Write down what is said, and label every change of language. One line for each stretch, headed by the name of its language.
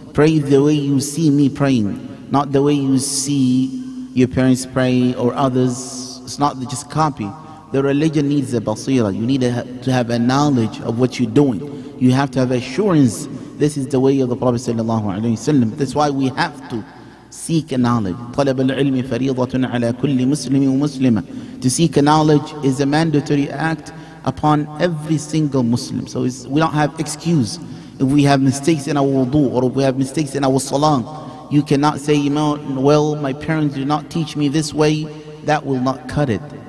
English: Pray the way you see me praying, not the way you see your parents pray or others. It's not just copy. The religion needs a basira. You need to have a knowledge of what you're doing. You have to have assurance. This is the way of the Prophet ﷺ. That's why we have to seek a knowledge.
Arabic: طلب العلم فريضة على كل مسلم ومسلمة.
English: To seek a knowledge is a mandatory act upon every single Muslim. So we don't have excuse. If we have mistakes in our wudu or if we have mistakes in our salah, you cannot say, well, my parents did not teach me this way. That will not cut it.